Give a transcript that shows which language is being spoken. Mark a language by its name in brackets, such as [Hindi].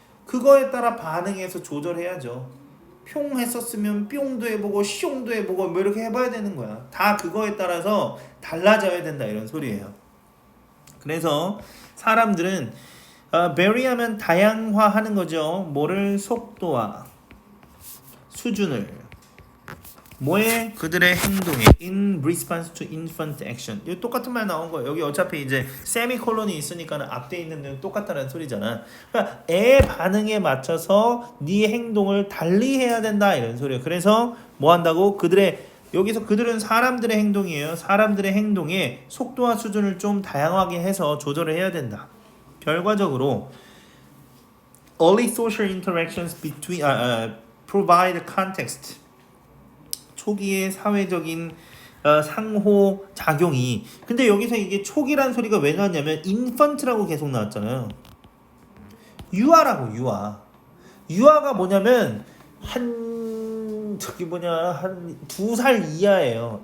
[Korean] 그거에 따라 반응해서 조절해야죠. 평 했었으면 뿅도 해보고 숑도 해보고 뭐 이렇게 해봐야 되는 거야. 다 그거에 따라서 달라져야 된다 이런 소리예요. 그래서 사람들은 vary하면 다양화하는 거죠. 뭐를? 속도와 수준을. 뭐에? 그들의 행동에 [English] in response to infant action. [Korean] 이거 똑같은 말 나온 거예요. 여기 어차피 이제 세미콜론이 있으니까는 앞에 있는 데는 똑같다는 소리잖아. 그러니까 애 반응에 맞춰서 네 행동을 달리 해야 된다 이런 소리예요. 그래서 뭐 한다고? 그들은 사람들의 행동이에요. 사람들의 행동에 속도와 수준을 좀 다양하게 해서 조절을 해야 된다. 결과적으로 [English] early social interactions provide context. [Korean] 초기의 사회적인 상호 작용이. 근데 여기서 이게 초기란 소리가 왜 나왔냐면 infant라고 계속 나왔잖아요. 유아라고. 유아가 뭐냐면 한 2살 이하예요.